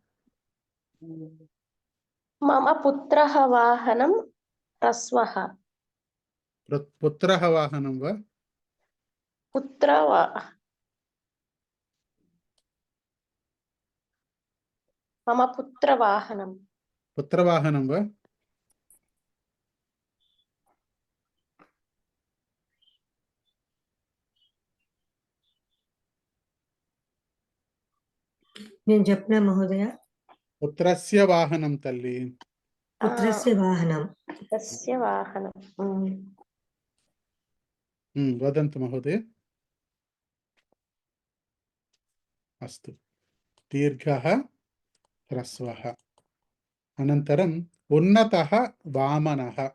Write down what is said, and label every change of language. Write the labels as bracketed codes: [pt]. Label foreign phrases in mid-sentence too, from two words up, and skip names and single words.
[sa] मम पुत्रः वाहनं ह्रस्वः पुत्रः वाहनं वा मम पुत्रवाहनं पुत्रवाहनं वा [te] నేను చెప్పిన మహోదయ [sa] पुत्रस्य वाहनं तल्ली పుత్రస్య వాహనం तस्य वाहनं वदन्तु महोदय अस्तु दीर्घः ह्रस्वः अनन्तरम् उन्नतः वामनः